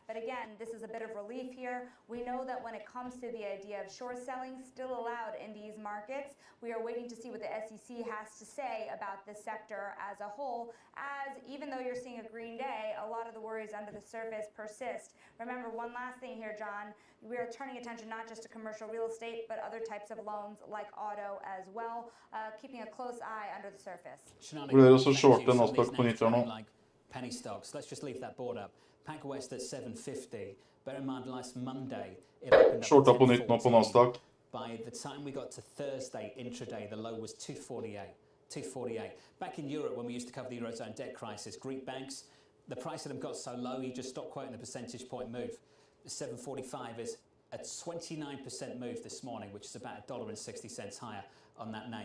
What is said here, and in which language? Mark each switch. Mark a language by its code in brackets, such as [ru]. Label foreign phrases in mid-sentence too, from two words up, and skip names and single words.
[en] But again, this is a bit of relief here. We know that when it comes to the idea of short selling still allowed in these markets, we are waiting to see what the SEC has to say about this sector as a whole, as even though you're seeing a green day, a lot of the worries under the surface persist. Remember, one last thing here, John, we are turning attention not just to commercial real estate, but other types of loans like auto as well, keeping a close eye under the surface. [no] Vurderer også shorte Nasdaq på nytt her nå. [en] Penny stocks. Let's just leave that board up. Pac West at 750. Bear in mind, last Monday it opened up. [no] Shorta på nytt nå på Nasdaq. [en] By the time we got to Thursday intraday, the low was 248. 248. Back in Europe, when we used to cover the Eurozone debt crisis, Greek banks, the price of them got so low, you just stopped quoting the percentage point move. 745 is a 29% move this morning, which is about $1.60 higher on that name.